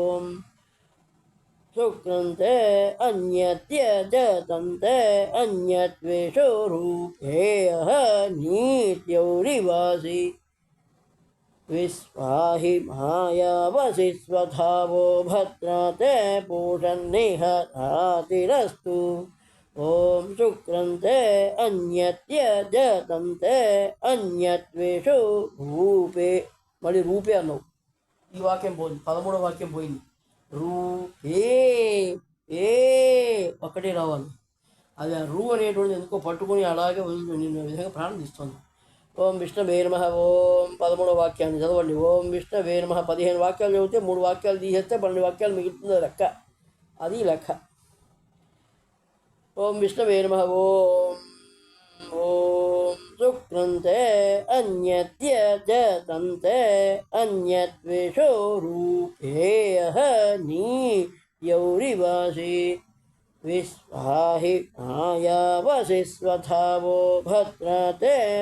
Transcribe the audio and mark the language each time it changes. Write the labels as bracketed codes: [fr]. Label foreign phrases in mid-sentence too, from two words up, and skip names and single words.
[sa] शुक्रन्ते अन्यत्यजतन्ते अन्यद्विषुरूपे अहनीत्यौरिवासि विश्वाहि मायावसि स्वधावो भद्रते पूषन्निहरातिरस्तु ओम शुक्रन्ते अन्यत्यजतन्ते अन्यद्विषुरूपे [te] మళ్ళీ రూపే అన్నావు. ఈ వాక్యం పోయింది, 13వ వాక్యం పోయింది. రూపే ఏ ఒక్కటే రావాలి. అది ఆ రూ అనేటువంటిది ఎందుకో పట్టుకుని అలాగే నిన్ను విధంగా ప్రాణం తీస్తుంది. [sa] ఓం విష్ణవే నమః. [te] ఓం 13వ వాక్యాన్ని చదవండి. [sa] ఓం విష్ణవే నమః. [te] 15 వాక్యాలు చదివితే 3 వాక్యాలు తీసేస్తే 12 వాక్యాలు మిగులుతుంది లెక్క. అది లెక్క. [sa] ओम विष्णवे नमः. ओम ओम शुक्रन्ते अन्यत्यजतन्ते अन्यद्विषुरूपे अहनीत्यौरिवासि विश्वाहि मायावसि स्वधावो भद्रते